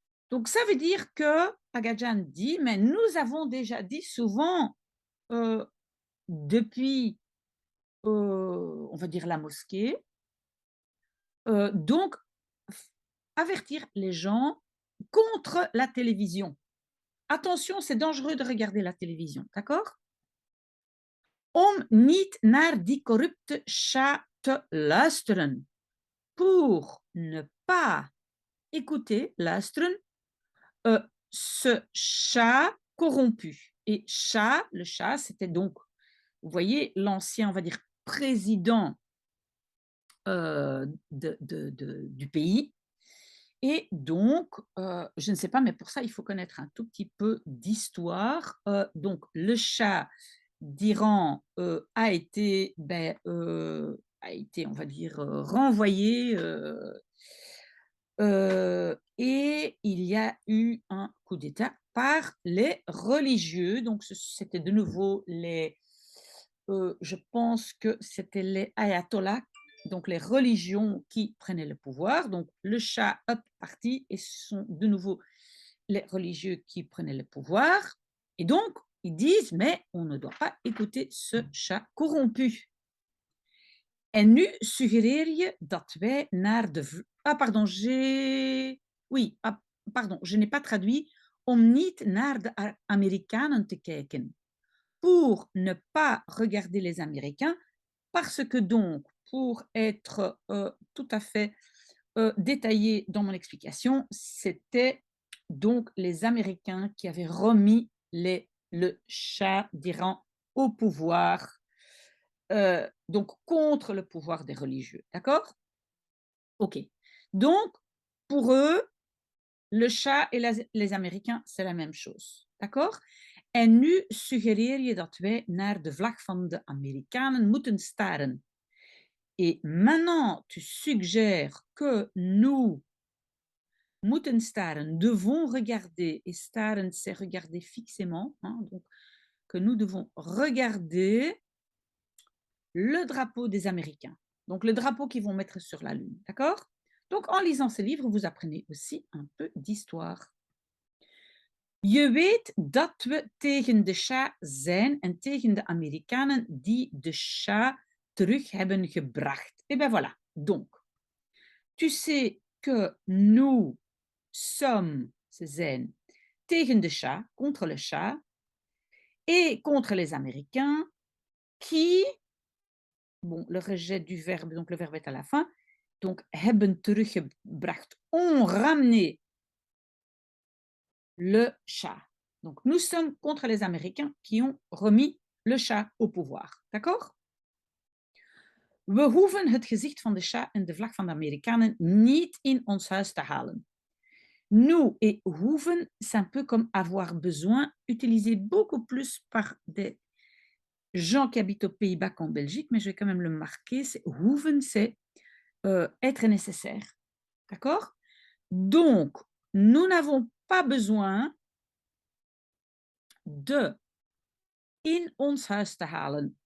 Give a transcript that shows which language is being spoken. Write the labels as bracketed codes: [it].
[fr] Donc, ça veut dire que Agajan dit, mais nous avons déjà dit souvent depuis, on va dire, la mosquée, donc, avertir les gens contre la télévision. Attention, c'est dangereux de regarder la télévision, d'accord? [nl] Om niet naar die corrupte Shah te luisteren. [fr] Pour ne pas écouter, luisteren, ce Shah corrompu. Et Shah, le Shah, c'était donc, vous voyez, l'ancien, on va dire, président du pays. Et donc, je ne sais pas, mais pour ça, il faut connaître un tout petit peu d'histoire. Donc, le Shah d'Iran a été, on va dire, renvoyé. Et il y a eu un coup d'État par les religieux. Donc, c'était de nouveau je pense que c'était les ayatollahs, donc les religions qui prenaient le pouvoir. Donc, le Shah est parti et ce sont de nouveau les religieux qui prenaient le pouvoir. Et donc, ils disent, mais on ne doit pas écouter ce Shah corrompu. [nl] En nu suggereer je dat wij naar de... [fr] Ah, pardon, oui, pardon, je n'ai pas traduit. [nl] Om niet naar de Amerikanen te kijken. [fr] Pour ne pas regarder les Américains, parce que donc, pour être tout à fait détaillé dans mon explication, c'était donc les Américains qui avaient remis le Shah d'Iran au pouvoir, donc contre le pouvoir des religieux. D'accord? Ok. Donc, pour eux, le Shah et les Américains, c'est la même chose. D'accord? [nl] En nu suggereer je dat wij naar de vlag van de Amerikanen moeten staren. [fr] Et maintenant, tu suggères que nous [nl] moeten staren, [fr] devons regarder. Et staren, c'est regarder fixement. Hein, donc, que nous devons regarder le drapeau des Américains. Donc, le drapeau qu'ils vont mettre sur la Lune. D'accord? Donc, en lisant ce livre, vous apprenez aussi un peu d'histoire. [nl] Je weet dat we tegen de Shah zijn en tegen de Amerikanen die de Shah terug hebben gebracht. [fr] Et ben voilà. Donc, tu sais que nous sommes, [nl] ze zijn, [fr] tegen de Shah, contre le Shah, et contre les Américains qui, bon, le rejet du verbe, donc le verbe est à la fin, donc [nl] hebben teruggebracht, [fr] ont ramené le Shah. Donc nous sommes contre les Américains qui ont remis le Shah au pouvoir. D'accord? [nl] We hoeven het gezicht van de Shah en de vlag van de Amerikanen niet in ons huis te halen. [fr] Nous et hoeven, c'est un peu comme avoir besoin, utilisé beaucoup plus par des gens qui habitent aux Pays-Bas qu'en Belgique, mais je vais quand même le marquer, c'est hoeven, c'est être nécessaire. D'accord? Donc, nous n'avons pas besoin de [nl] in ons huis te halen.